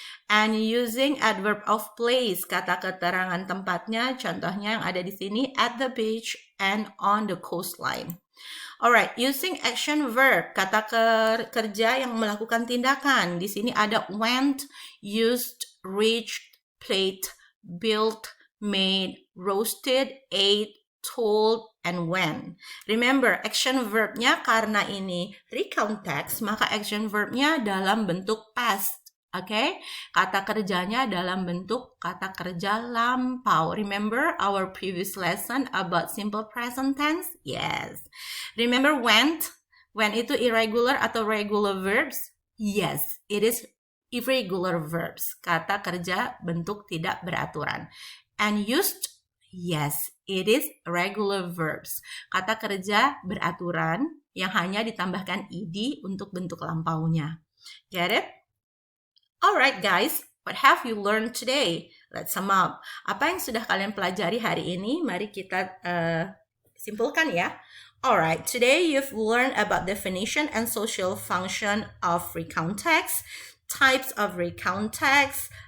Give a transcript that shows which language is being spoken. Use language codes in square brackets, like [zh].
[en] And using adverb of place, [id] kata keterangan tempatnya, contohnya yang ada di sini, [en] at the beach and on the coastline. Alright, using action verb, [id] kata kerja yang melakukan tindakan. Di sini ada went, used, reached, played, built, made, roasted, ate, told, and when. Remember, action verbnya karena ini recount text, maka action verbnya dalam bentuk past. Okay? Kata kerjanya dalam bentuk kata kerja lampau. [en] Remember our previous lesson about simple present tense? Yes. Remember went? When itu irregular atau regular verbs? Yes, it is irregular verbs. [id] Kata kerja bentuk tidak beraturan. [en] And used? Yes, it is regular verbs. [id] Kata kerja beraturan yang hanya ditambahkan ed untuk bentuk lampaunya. [en] Get it? Alright guys, what have you learned today? Let's sum up. [id] Apa yang sudah kalian pelajari hari ini? Mari kita simpulkan ya. [en] Alright, today you've learned about definition and social function of recount text, types of recount text.